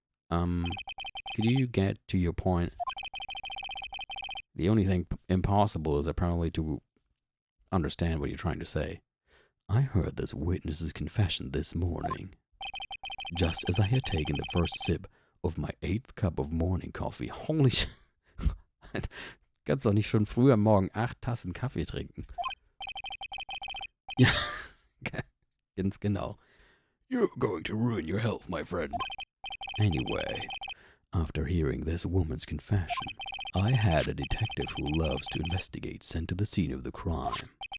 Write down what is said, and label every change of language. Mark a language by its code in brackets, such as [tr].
[en] Could you get to your point? The only thing impossible is apparently to understand what you're trying to say. I heard this witness's confession this morning, just as I had taken the first sip of my 8th cup of morning coffee. Holy shit. [de] Kannst doch nicht schon früh am Morgen 8 Tassen Kaffee trinken. Ja, ganz genau. [en] You're going to ruin your health, my friend. Anyway, after hearing this woman's confession, I had a detective who loves to investigate sent to the scene of the crime.